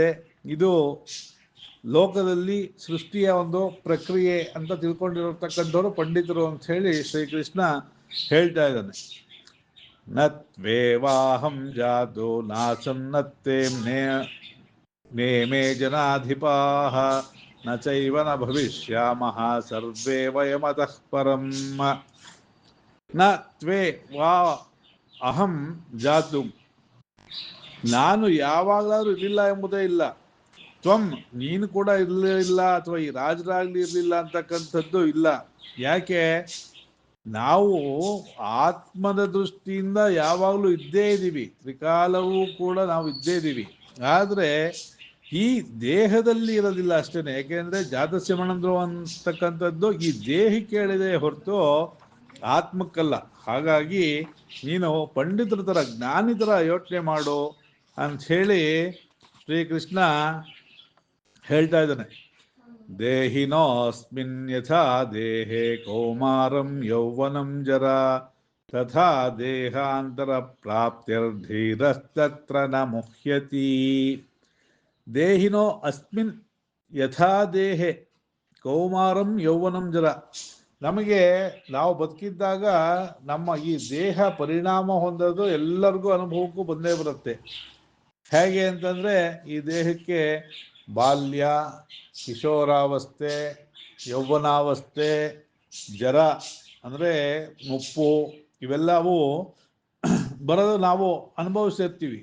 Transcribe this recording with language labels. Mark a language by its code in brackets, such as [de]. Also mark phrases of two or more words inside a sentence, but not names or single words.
[kn] ಇದು ಲೋಕದಲ್ಲಿ ಸೃಷ್ಟಿಯ ಒಂದು ಪ್ರಕ್ರಿಯೆ ಅಂತ ತಿಳ್ಕೊಂಡಿರತಕ್ಕಂಥವ್ರು ಪಂಡಿತರು ಅಂತ ಹೇಳಿ ಶ್ರೀಕೃಷ್ಣ ಹೇಳ್ತಾ ಇದ್ದಾನೆ. [sa] ನತ್ವೇವಾಹಂ ಜಾತು ನಾಸಂ ನತ್ತೇ ನೇಮೇ ಜನಾಧಿಪಾಃ ನ ಚೈವ ನ ಭವಿಷ್ಯಾಮಃ ಸರ್ವೇ ವಯಮತಃ ಪರಂ. ನ ತ್ವೇ ವಾ ಅಹಂ ಜಾತು, [kn] ನಾನು ಯಾವಾಗಲಾದ್ರೂ ಇರಲಿಲ್ಲ ಎಂಬುದೇ ಇಲ್ಲ. ತ್ವಂ, ನೀನು ಕೂಡ ಇರಲಿಲ್ಲ, ಅಥವಾ ಈ ರಾಜರಾಗ್ಲಿ ಇರಲಿಲ್ಲ ಅಂತಕ್ಕಂಥದ್ದು ಇಲ್ಲ. ಯಾಕೆ? ನಾವು ಆತ್ಮದ ದೃಷ್ಟಿಯಿಂದ ಯಾವಾಗಲೂ ಇದ್ದೇ ಇದ್ದೀವಿ, ತ್ರಿಕಾಲವೂ ಕೂಡ ನಾವು ಇದ್ದೇ ಇದ್ದೀವಿ. ಆದರೆ ಈ ದೇಹದಲ್ಲಿ ಇರೋದಿಲ್ಲ ಅಷ್ಟೇನೆ. ಯಾಕೆಂದ್ರೆ [sa] ಜಾತಸ್ಯ ಮಣಂದ್ರು [kn] ಅಂತಕ್ಕಂಥದ್ದು ಈ ದೇಹಕ್ಕೆ ಹೇಳಿದೆ ಹೊರತು ಆತ್ಮಕ್ಕಲ್ಲ. ಹಾಗಾಗಿ ನೀನು ಪಂಡಿತರ ಥರ ಜ್ಞಾನಿ ಥರ ಯೋಚನೆ ಮಾಡು ಅಂಥೇಳಿ ಶ್ರೀಕೃಷ್ಣ ಹೇಳ್ತಾ ಇದ್ದಾನೆ. [sa] ದೇಹಿನೋಸ್ಮಿನ್ ಯಥಾ ದೇಹೇ ಕೌಮಾರಂ ಯೌವನಂ ಜರಾ ತಥಾ ದೇಹಾಂತರ ಪ್ರಾಪ್ತಿರ್ಧೀರಸ್ತತ್ರ ನ ಮುಹ್ಯತಿ. ದೇಹಿನೋ ಅಸ್ಮಿನ್ ಯಥಾ ದೇಹೆ ಕೌಮಾರಂ ಯೌವನಂ ಜರ. [kn] ನಮಗೆ ನಾವು ಬದುಕಿದ್ದಾಗ ನಮ್ಮ ಈ ದೇಹ ಪರಿಣಾಮ ಹೊಂದೋದು ಎಲ್ಲರಿಗೂ ಅನುಭವಕ್ಕೂ ಬಂದೇ ಬರುತ್ತೆ. ಹೇಗೆ ಅಂತಂದರೆ, ಈ ದೇಹಕ್ಕೆ ಬಾಲ್ಯ, ಕಿಶೋರಾವಸ್ಥೆ, ಯೌವನಾವಸ್ಥೆ, ಜರ ಅಂದರೆ ಮುಪ್ಪು, ಇವೆಲ್ಲವೂ ಬರೋದು ನಾವು ಅನುಭವಿಸಿರ್ತೀವಿ.